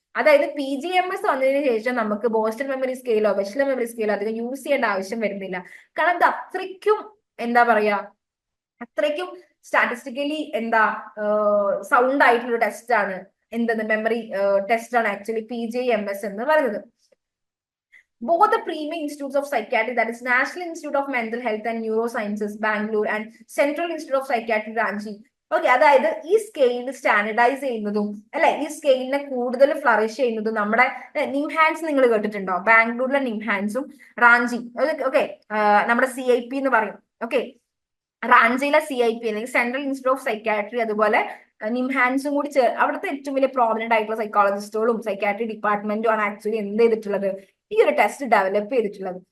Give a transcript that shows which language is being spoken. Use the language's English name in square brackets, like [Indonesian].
[Malayalam] അതായത് PGMS വന്നതിന് ശേഷം നമുക്ക് ബോസ്റ്റൺ മെമ്മറി സ്കെയിലോ വെഷ്ലർ മെമ്മറി സ്കെയിലോ അധികം യൂസ് ചെയ്യേണ്ട ആവശ്യം വരുന്നില്ല. കാരണം ഇത് അത്രയ്ക്കും എന്താ പറയാ, അത്രയ്ക്കും സ്റ്റാറ്റിസ്റ്റിക്കലി എന്താ സൗണ്ട് ആയിട്ടുള്ള ടെസ്റ്റ് ആണ്, എന്തെന്ന് മെമ്മറി ടെസ്റ്റ് ആണ് ആക്ച്വലി PGI-MS എന്ന് പറയുന്നത്. [English] Both the premier institutes of psychiatry, that is National Institute of Mental Health and Neurosciences, Bangalore, and Central Institute of Psychiatry, Ranchi. [Malayalam] Okay, അതായത് ഈ സ്കെയിൽ സ്റ്റാൻഡർഡൈസ് ചെയ്യുന്നതും അല്ലെ, ഈ സ്കെയിലിനെ കൂടുതൽ ഫ്ലറിഷ് ചെയ്യുന്നതും നമ്മുടെ നിംഹാൻസ് നിങ്ങൾ കേട്ടിട്ടുണ്ടോ? ബാംഗ്ലൂരിലെ നിംഹാൻസും റാഞ്ചി, ഓക്കെ, നമ്മുടെ CIP എന്ന് പറയും. ഓക്കെ, റാഞ്ചിയിലെ CIP അല്ലെങ്കിൽ സെൻട്രൽ ഇൻസ്റ്റിറ്റ്യൂട്ട് ഓഫ് സൈക്കാട്രി, അതുപോലെ നിംഹാൻസും കൂടി അവിടുത്തെ ഏറ്റവും വലിയ പ്രോമിനന്റ് ആയിട്ടുള്ള സൈക്കോളജിസ്റ്റുകളും സൈക്കാട്രി ഡിപ്പാർട്ട്മെന്റും ആണ് ആക്ച്വലി എന്ത് ചെയ്തിട്ടുള്ളത്, ഈ ഒരു ടെസ്റ്റ് ഡെവലപ്പ് ചെയ്തിട്ടുള്ളത്.